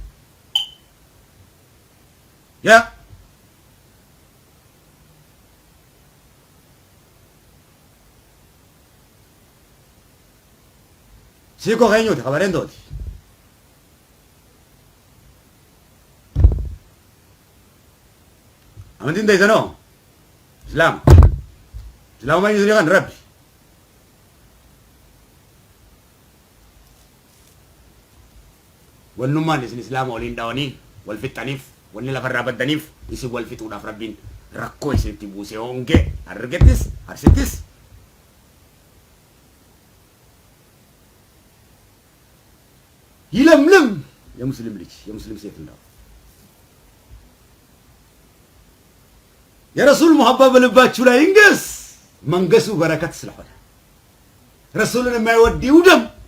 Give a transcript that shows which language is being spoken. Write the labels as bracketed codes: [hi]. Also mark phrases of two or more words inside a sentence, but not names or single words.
[om] yaa Siko keenyuti kabareentooti amantiin teessanoo islaamummaa inni kan rabbi wannummaan isin islaama waliin dhawanii wal fixxaniif wanni lafarraa baddaniif isin wal fixuudhaaf rabbiin rakkoo isinitti buusee hongee argettis arsittis [am] ይለምልም የሙስሊም ልጅ የሙስሊም ሴት ነው የረሱል ሙሐባ በልባችሁ ላይ ይንገስ መንገሱ በረከት ስለሆነ ረሱልን የማይወድ ይውደም